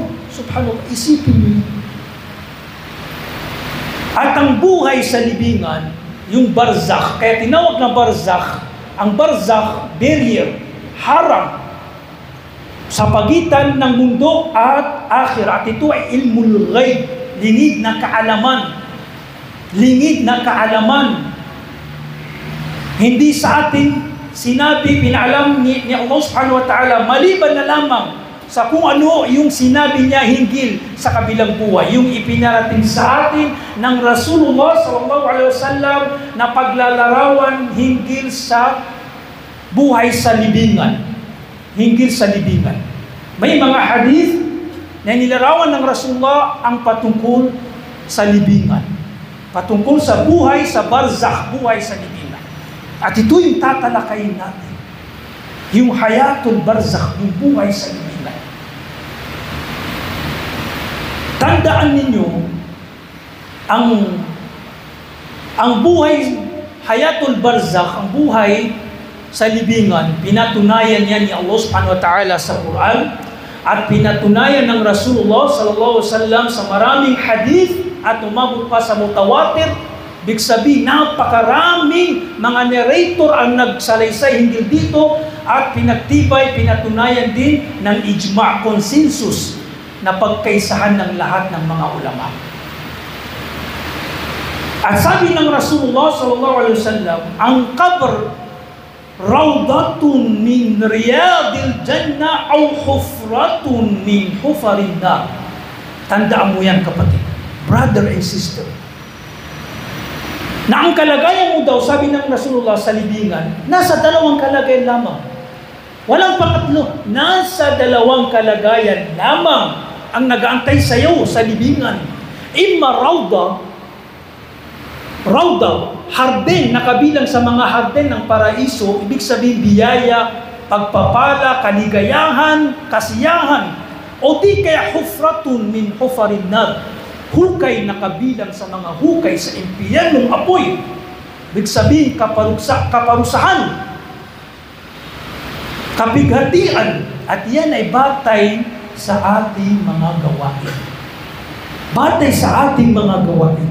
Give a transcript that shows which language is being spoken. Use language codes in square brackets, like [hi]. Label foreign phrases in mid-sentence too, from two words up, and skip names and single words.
[tl] Subhanallah, isipin niyo. At ang buhay sa libingan, yung barzakh, kaya tinawag na barzakh, ang barzakh, barrier, harang, sa pagitan ng mundo at akhirah. At ito ay [ar] علم الغيب, [tl] lingid na kaalaman. Lingid na kaalaman. Hindi sa atin sinabi, pinaalam ni Allah [ar] سبحانه وتعالى, [tl] maliban na lamang sa kung ano yung sinabi niya hinggil sa kabilang buhay. Yung ipinarating sa atin ng Rasulullah [ar] صلى الله عليه وسلم [tl] na paglalarawan hinggil sa buhay sa libingan. Hinggil sa libingan. May mga hadith na nilarawan ng Rasulullah ang patungkol sa libingan. Patungkol sa buhay sa barzakh, buhay sa libingan. At ito yung tatalakayin natin. Yung [ar] حياة البرزخ, [tl] yung buhay sa libingan. Tandaan ninyo, ang buhay, [ar] حياة البرزخ, [tl] ang buhay sa libingan, pinatunayan yan ni Allah [ar] سبحانه وتعالى [tl] sa Quran at pinatunayan ng Rasulullah [ar] صلى الله عليه وسلم [tl] sa maraming hadith at umabot pa sa mutawatir. Big sabihin, napakaraming mga narrator ang nagsalaysay hinggil dito at pinagtibay, pinatunayan din ng ijma', consensus na pagkaisahan ng lahat ng mga ulama. At sabi ng Rasulullah [ar] صلى الله عليه وسلم, [tl] ang [ar] القبر روضة من رياض الجنة أو حفرة من حفر النار. [tl] Tandaan mo yan, kapatid, [en] brother and sister, [tl] na ang kalagayan mo daw, sabi ng Rasulullah sa libingan, nasa 2 kalagayan lamang. Walang pangatlo. Nasa 2 kalagayan lamang ang nag-aantay sa iyo sa libingan. [ar] إما روضة, [tl] harden na kabilang sa mga harden ng paraiso, ibig sabihin biyaya, pagpapala, kaligayahan, kasiyahan, o di kaya [ar] حفرة من حفر النار, [tl] hukay na kabilang sa mga hukay sa impyernong apoy. Ibig sabihin, kaparusahan, kabighatian, at yan ay batay sa ating mga gawain. Batay sa ating mga gawain.